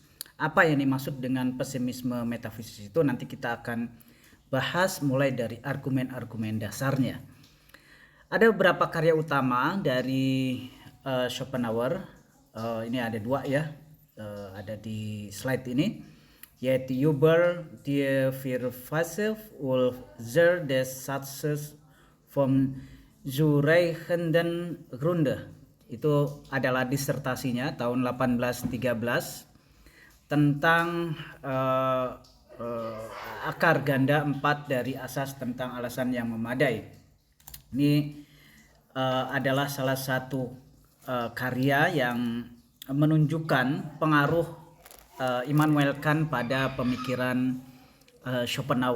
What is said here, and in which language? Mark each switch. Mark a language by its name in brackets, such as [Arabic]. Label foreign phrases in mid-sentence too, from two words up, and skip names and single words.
[Indonesian] Apa yang dimaksud dengan pesimisme metafisis itu nanti kita akan bahas mulai dari argumen-argumen dasarnya. Ada beberapa karya utama dari Schopenhauer. Ini ada 2 ya, ada di slide ini, yaitu Über die Verfassung und des Satzes vom zureichenden Grunde. Itu adalah disertasinya tahun 1813 tentang akar ganda 4 dari asas tentang alasan yang memadai. Ini adalah salah satu karya yang menunjukkan pengaruh Immanuel Kant pada pemikiran Schopenhauer.